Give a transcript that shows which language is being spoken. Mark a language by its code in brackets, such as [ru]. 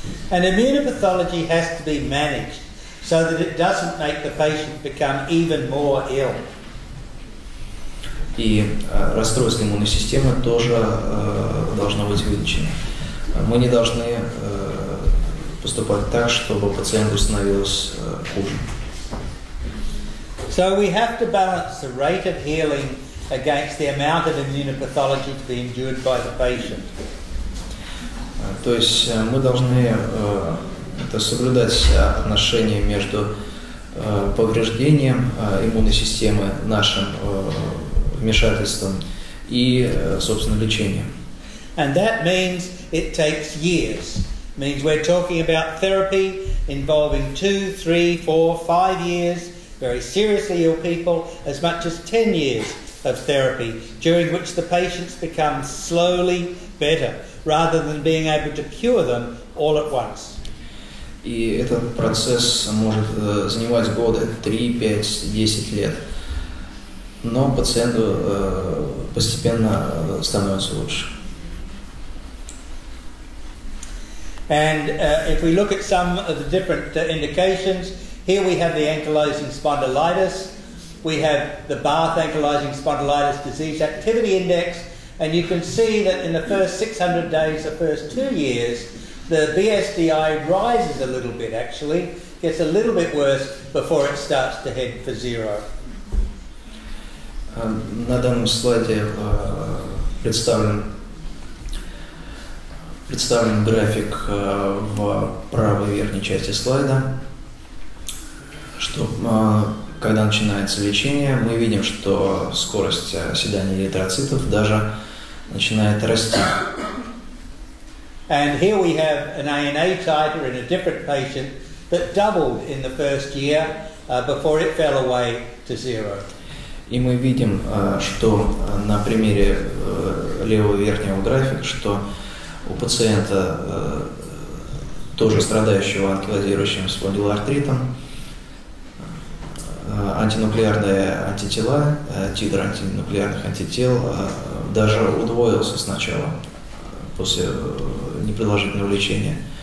[en] And immunopathology has to be managed so that it doesn't make the patient become even more ill. [ru] И расстройство иммунной системы тоже должно быть вылечено. Мы не должны поступать так, чтобы пациенту становилось хуже. [en] So we have to balance the rate of healing against the amount of immunopathology to be endured by the patient. [ru] То есть мы должны соблюдать отношение между повреждением иммунной системы, нашим вмешательством и, собственно, лечением. [en] And that means it takes years. It means we're talking about therapy involving 2, 3, 4, 5 years, very seriously ill people, as much as 10 years of therapy, during which the patients become slowly better, rather than being able to cure them all at once. [ru] И этот процесс может занимать годы, 3, 5, 10 лет. Но пациенту постепенно становится лучше. [en] And if we look at some of the different indications, here we have the ankylosing spondylitis, we have the Bath ankylosing spondylitis disease activity index, and you can see that in the first 600 days, the first 2 years, the BSDI rises a little bit actually, gets a little bit worse before it starts to head for 0. [ru] На данном слайде представлен график в правой верхней части слайда, что когда начинается лечение, мы видим, что скорость оседания эритроцитов даже начинает расти. [en] And here we have an ANA titer in a different patient that doubled in the first year before it fell away to 0. [ru] И мы видим, что на примере левого верхнего графика, что у пациента, тоже страдающего анкилозирующим спондилоартритом, антинуклеарные антитела, титр антинуклеарных антител даже удвоился сначала, после непродолжительного лечения.